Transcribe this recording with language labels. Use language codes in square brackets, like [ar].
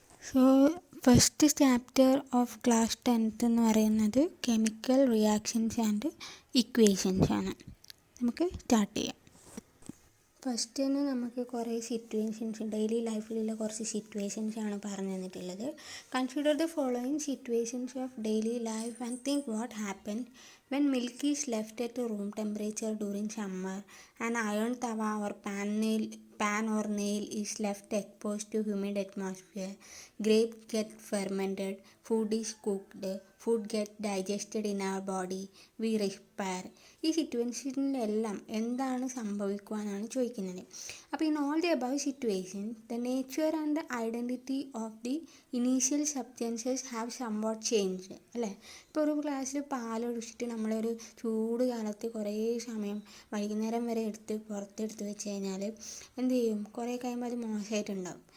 [ml] So first chapter of class 10th എന്ന് പറയുന്നത് chemical reactions and equations ആണ്. നമുക്ക് സ്റ്റാർട്ട് ചെയ്യാം. ഫസ്റ്റ് തന്നെ നമുക്ക് കുറേ സിറ്റുവേഷൻസ്, ഡെയിലി ലൈഫിലുള്ള കുറച്ച് സിറ്റുവേഷൻസ് ആണ് പറഞ്ഞു തന്നിട്ടുള്ളത്. Consider the following situations of daily life and think what happen [en] when milk is left at room temperature during summer, an iron tawa or pan or nail is left exposed to humid atmosphere, grapes get fermented, food is cooked, food get digested in our body, we respire. [ml] ഈ സിറ്റുവേഷനിലെല്ലാം എന്താണ് സംഭവിക്കുവാനാണ് ചോദിക്കുന്നത്. അപ്പോൾ [en] in all the above situation the nature and the identity of the initial substances have somewhat changed [ml] അല്ലേ. ഇപ്പോൾ ഒരു ഗ്ലാസ്സിൽ പാലൊഴിച്ചിട്ട് നമ്മളൊരു ചൂട് കാലത്ത് കുറേ സമയം വൈകുന്നേരം വരെ പുറത്തെടുത്ത് വെച്ച് കഴിഞ്ഞാൽ എന്ത് ചെയ്യും, കുറേ കഴിയുമ്പോൾ അത് മോശമായിട്ടുണ്ടാവും.